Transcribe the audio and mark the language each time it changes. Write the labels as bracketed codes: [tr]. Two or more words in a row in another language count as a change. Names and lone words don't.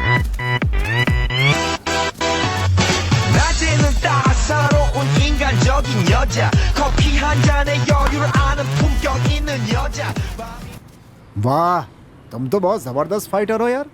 [ko] 낮에는 따사로운 인간적인 여자 커피 한 잔에 여유를 아는 품격 있는 여자 [hi] वाह, तुम तो बहुत जबरदस्त फाइटर हो यार।